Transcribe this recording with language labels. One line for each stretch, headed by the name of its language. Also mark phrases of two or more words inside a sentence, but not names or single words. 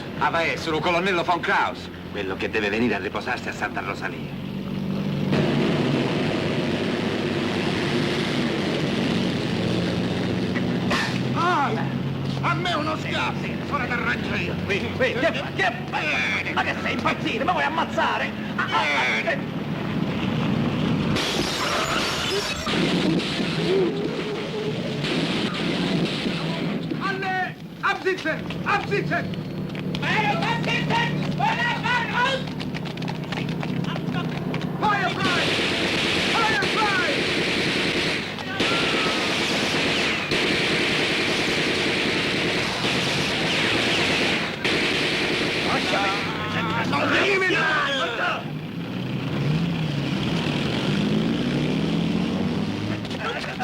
Italian: Ah, beh, sono il colonnello von Kraus, quello che deve venire a riposarsi a Santa Rosalia. A me uno schiaffo! Ora ti arrangio io! Ma che sei impazzito? Ma vuoi ammazzare?
German: Absitzen! Absitzen! Feuer frei! Feuer frei!
Italian: Non eliminare! Hitler!